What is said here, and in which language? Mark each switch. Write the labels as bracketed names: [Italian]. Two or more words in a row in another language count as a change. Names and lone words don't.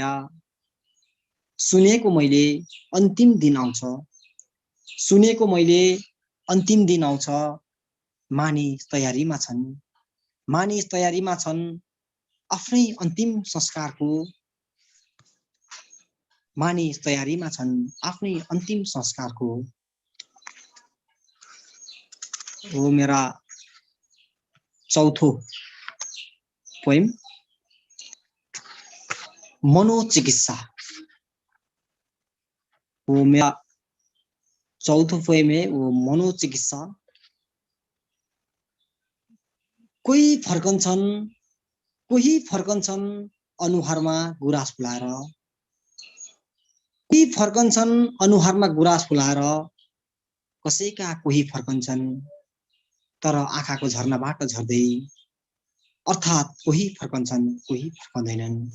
[Nepali] सुनेको मैले अन्तिम दिन आउँछ, मानिस तयारीमा छन् आफ्नै अन्तिम संस्कारको, मानिस तयारीमा छन् आफ्नै अन्तिम संस्कारको। [Hindi] वो मेरा चौथो पोइम मनोचिकित्सा। वो मेरा चौथो पोइम है वो मनोचिकित्सा। [Nepali] कोही फर्कन्छन् अनुहारमा गुराँस फुलाएर, कोही फर्कन्छन् अनुहारमा गुराँस फुलाएर, कसैका कोही फर्कन्छन् तर आँखाको झर्नाबाट झर्दै, अर्थात् कोही फर्कन्छन् कोही फर्कँदैनन्।